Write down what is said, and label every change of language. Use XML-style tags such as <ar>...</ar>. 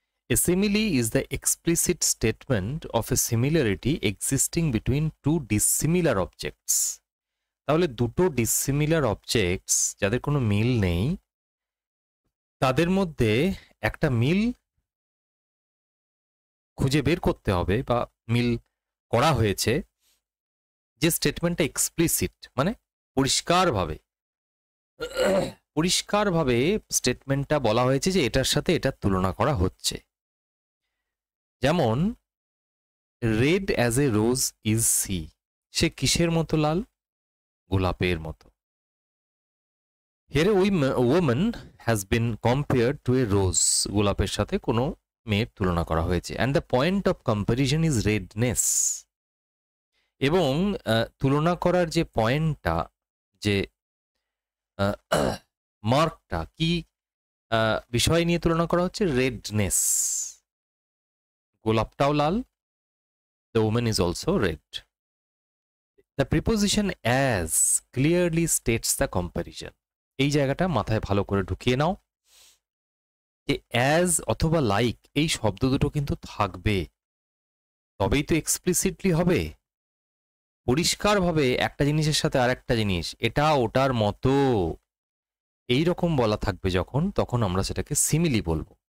<en>A simile is the explicit statement of a similarity existing between two dissimilar objects.</en> <bn>তাহলে দুটো dissimilar objects যাদের কোনো মিল নেই তাদের মধ্যে একটা মিল খুঁজে বের করতে হবে বা মিল করা হয়েছে যে স্টেটমেন্টটা এক্সপ্লিসিট মানে পরিষ্কারভাবে স্টেটমেন্টটা বলা হয়েছে যে এটার সাথে এটার তুলনা করা হচ্ছে। যেমন</bn> <en>red as a rose is she,</en> <bn>সে কিসের মতো লাল? গোলাপের মতো।</bn> <en>here woman has been compared to a rose,</en> <bn>গোলাপের সাথে কোনো মেয়ের তুলনা করা হয়েছে।</bn> <en>and the point of comparison is redness,</en> <bn>এবং তুলনা করার যে পয়েন্টটা, যে মার্কটা, কি বিষয় নিয়ে তুলনা করা হচ্ছে? Redness. গোলাপটাও Lal,</bn> <en>the woman is also red. The preposition as clearly states the comparison.</en> <bn>এই জায়গাটা মাথায় ভালো করে ঢুকিয়ে নাও যে as অথবা like এই শব্দ দুটো কিন্তু থাকবে, তবেই তো এক্সপ্লিসিটলি হবে। পরিষ্কারভাবে একটা জিনিসের সাথে আর একটা জিনিস এটা ওটার মতো এই রকম বলা থাকবে যখন, তখন আমরা সেটাকে সিমিলি বলবো।</bn>